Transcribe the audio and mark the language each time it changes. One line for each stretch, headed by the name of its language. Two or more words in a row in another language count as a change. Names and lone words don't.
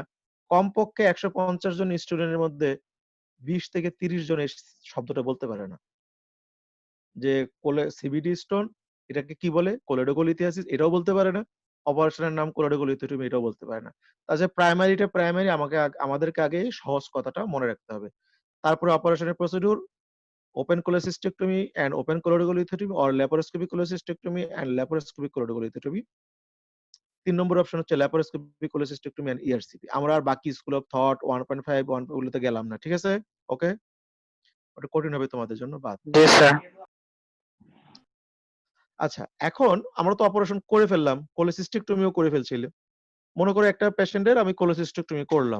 Bangla: কমপক্ষে ১৫০ জন স্টুডেন্টের মধ্যে ২০ থেকে ৩০ জন এই শব্দটা বলতে পারে না। যে
English: CBD stone
Bangla: এটাকে কি বলে? কোলেডোকোলিথিয়াসিস এটাও বলতে পারে না। অপারেশনের নাম কোলেডোকোলিথোটমি এটাও বলতে পারে না। তাহলে প্রাইমারি আমাদেরকে আগে সহজ কথাটা মনে রাখতে হবে। তারপরে অপারেশনের প্রসিডিউর
English: open cholecystectomy and open choledocholiectomy or laparoscopic cholecystectomy and laparoscopic choledocholiectomy।
Bangla: ৩ নম্বর অপশন হচ্ছে
English: laparoscopic cholecystectomy and ERCP।
Bangla: আমরা আর বাকি
English: school of thought
Bangla: 1.5 ওগুলোতে গেলাম না। ঠিক আছে? ওকে? ওটা কঠিন হবে তোমাদের জন্য। বাদ। জি স্যার। আচ্ছা, এখন আমরা তো অপারেশন করে ফেললাম, কোলেসিস্টেক্টমিও করে ফেলছিল। মনে করো একটা পেশেন্টের আমি কোলেসিস্টেক্টমি করলাম।